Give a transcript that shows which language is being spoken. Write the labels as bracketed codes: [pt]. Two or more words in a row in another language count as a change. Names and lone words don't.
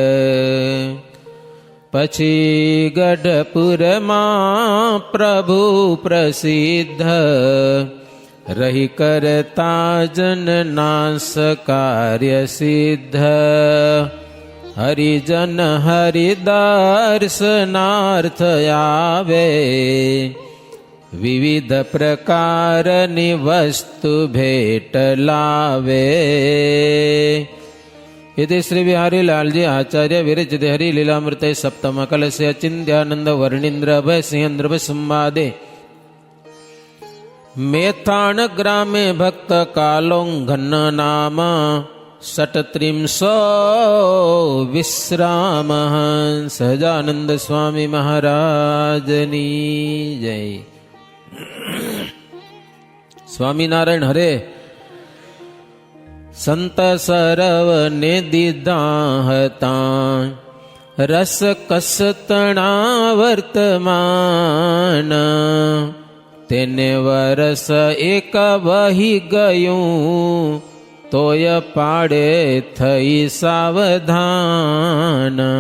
[gu] પછી ગઢપુરમાં પ્રભુ પ્રસિદ્ધ રહી કરતા જન નાશ કાર્ય સિદ્ધ. હરિજન હરિદર્શનાર્થ આવે, વિવિધ પ્રકારની વસ્તુ ભેટ લાવે. [sa] यदि श्री बिहारी लालजी आचार्य विरचित हरि लीलामृत सप्तम कलश अचिंत्यानंद वर्णिंद्र भय सिंह संवादे मेथाण ग्रामे भक्त कालोंघन नाम षट्त्रिंशो विश्राम. [gu] સહજાનંદ સ્વામી મહારાજની જય. स्वामीनारायण हरे. સંત સરવને દીધા હતા રસ કસતણા વર્તમાન. તેને વરસ એક વહી ગયું તોય પાડે થઈ સાવધાન.